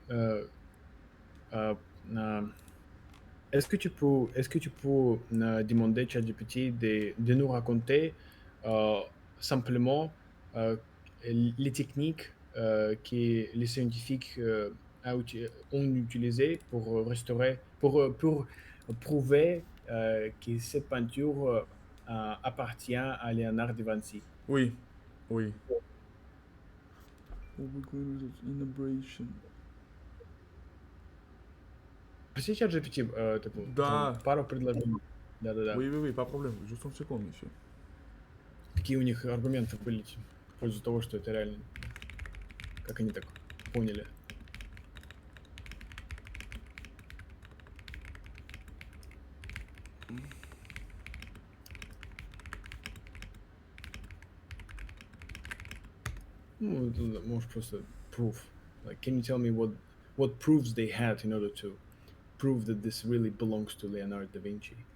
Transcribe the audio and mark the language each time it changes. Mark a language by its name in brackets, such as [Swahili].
[French] euh, euh, est-ce que tu peux demander à ChatGPT de nous raconter simplement les techniques que les scientifiques ont utilisées pour restaurer, pour prouver que cette peinture appartient à Léonard de Vinci? Oui, oui. Innovation. [Russian] Спроси ChatGPT, Да. пару предложений. Да-да-да. [French] Oui, oui, oui, pas de problème. Juste une seconde, monsieur. [Russian] Какие у них аргументы были в пользу того, что это реально? Как они так поняли? Ну, это, можешь просто proof. [English] Like, can you tell me what proofs they had in order to prove that this really belongs to Leonardo da Vinci?